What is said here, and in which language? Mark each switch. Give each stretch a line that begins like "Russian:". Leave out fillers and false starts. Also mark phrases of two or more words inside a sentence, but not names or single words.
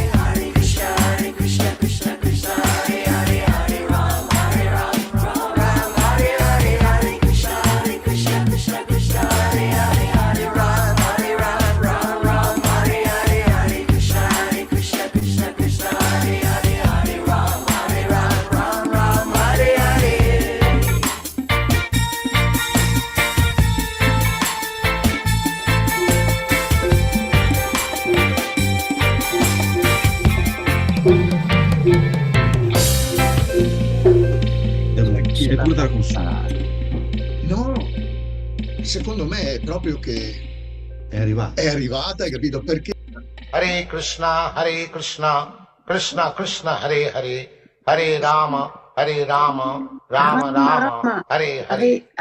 Sanskrit: Hare Krishna, Krishna Krishna, Hare Hare, Hare Ram, Ram Hare Hare. Hare Krishna, Krishna Krishna, Hare Hare, Hare Ram, Ram Hare Hare. Hare Krishna, Krishna Krishna, Hare Hare, Hare Ram, Ram Hare Hare.
Italian: È pure da consumare. No, secondo me è proprio che È arrivato. è arrivata, hai capito? Perché
Sanskrit: Hare Krishna, Krishna Krishna, Hare Hare, Hare Rama, Rama Rama, Hare Hare.